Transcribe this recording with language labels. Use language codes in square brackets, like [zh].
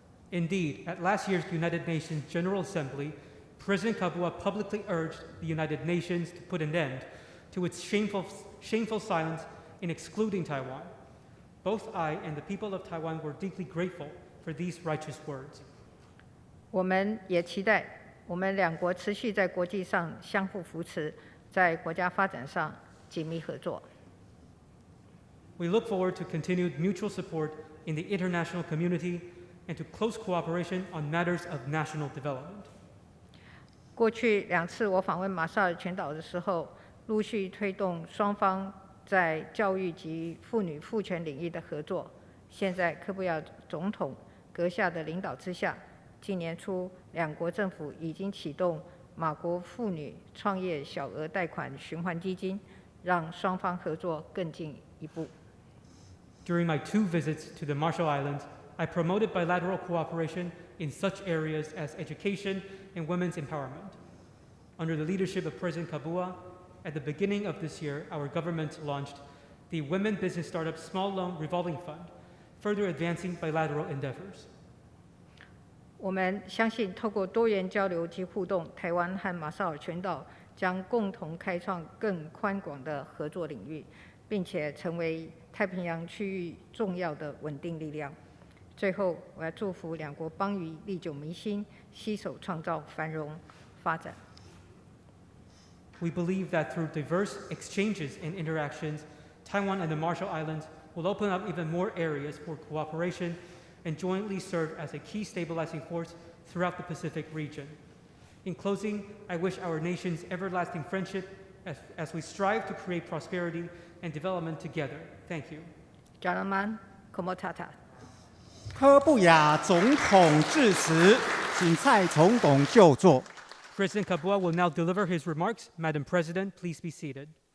[en] Indeed, at last year's United Nations General Assembly, President Kabua publicly urged the United Nations to put an end to its shameful silence in excluding Taiwan. Both I and the people of Taiwan were deeply grateful for these righteous words. [zh] 我们也期待我们两国持续在国际上相互扶持，在国家发展上紧密合作。 [en] We look forward to continued mutual support in the international community and to close cooperation on matters of national development. [zh] 过去2次我访问马绍尔群岛的时候，陆续推动双方在教育及妇女妇权领域的合作。现在柯布亚总统阁下的领导之下，今年初两国政府已经启动马国妇女创业小额贷款循环基金，让双方合作更进一步。 [en] During my 2 visits to the Marshall Islands, I promoted bilateral cooperation in such areas as education and women's empowerment. Under the leadership of President Kabua, at the beginning of this year, our government launched the Women Business Startup Small Loan Revolving Fund, further advancing bilateral endeavors. [zh] 我们相信，透过多元交流及互动，台湾和马绍尔群岛将共同开创更宽广的合作领域，并且成为太平洋区域重要的稳定力量。最后，我要祝福两国邦谊历久弥新，携手创造繁荣发展。 [en] We believe that through diverse exchanges and interactions, Taiwan and the Marshall Islands will open up even more areas for cooperation and jointly serve as a key stabilizing force throughout the Pacific region. In closing, I wish our nations everlasting friendship as we strive to create prosperity and development together. Thank you. [mh] Jalaman Komotata。 [zh] 柯布亚总统致辞，请蔡总统就座。 [en] President Kabua will now deliver his remarks. Madam President, please be seated.